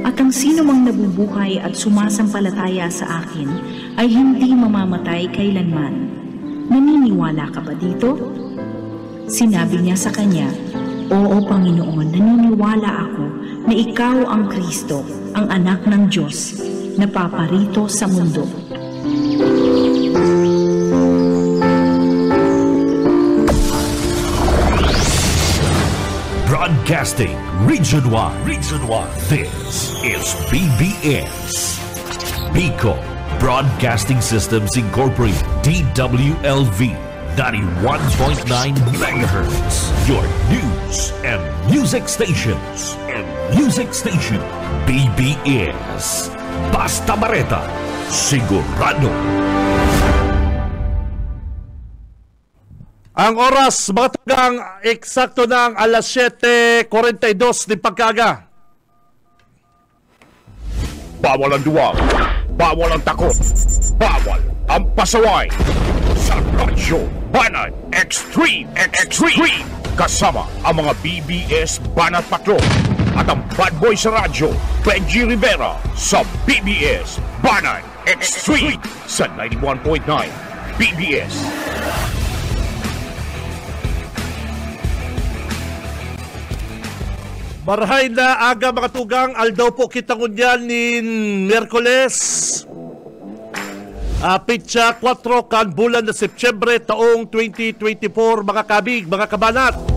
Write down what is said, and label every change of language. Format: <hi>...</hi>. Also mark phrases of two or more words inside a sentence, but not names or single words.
<tl>At ang sino mang nabubuhay at sumasampalataya sa akin ay hindi mamamatay kailanman. Naniniwala ka ba dito? Sinabi niya sa kanya, Oo, Panginoon, naniniwala ako na ikaw ang Kristo, ang anak ng Diyos, na paparito sa mundo.</tl> <en>Broadcasting Region 1. This is PBS. Bicol Broadcasting Systems Incorporated. DWLV 91.9 MHz. Your news and music stations.</en> <bik>PBS. Basta Bareta. Sigurado. Ang oras, mga tagang, eksakto ng alas 7:42 ng pagkaga.</bik> <tl>Bawal ang duwag, bawal ang takot, bawal ang pasaway. Sa Radyo Banat Extreme. Kasama ang mga BBS Banat Patrol at ang</tl> <en>bad boy</en> <tl>sa radyo, Benji Rivera sa BBS Banat Extreme sa 91.9 BBS.</tl> <bik>Marahay na aga mga tugang, aldaw po kitang unyan ni Miyerkules. Pitsa 4 kan bulan na Setyembre taong 2024 mga kabig, mga kabanat.</bik>